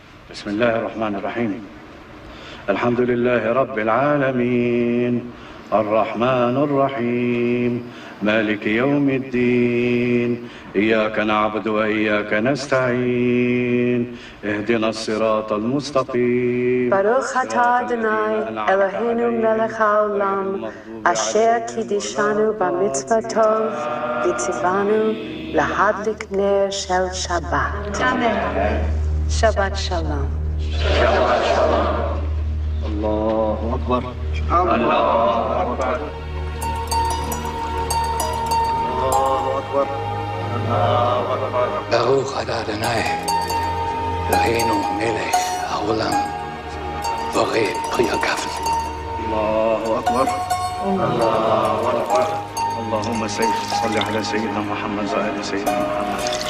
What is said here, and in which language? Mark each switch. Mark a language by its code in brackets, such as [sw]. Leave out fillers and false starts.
[ar] بسم الله الرحمن الرحيم. الحمد لله رب العالمين الرحمن الرحيم مالك يوم الدين إياك نعبد وإياك نستعين اهدنا الصراط المستقيم [he] ברוך אתה אדוני אלוהינו מלך העולם אשר קידשנו במצוותו וציוונו להדליק נר של שבת. שבת שלום. شبت شلom. [ar] الله أكبر. الله أكبر. الله أكبر. الله أكبر. [he] ברוך אתה אדוני אלוהינו מלך העולם בורא פרי הגפן. [ar] الله أكبر. الله أكبر. اللهم صل على سيدنا محمد وآل سيدنا محمد.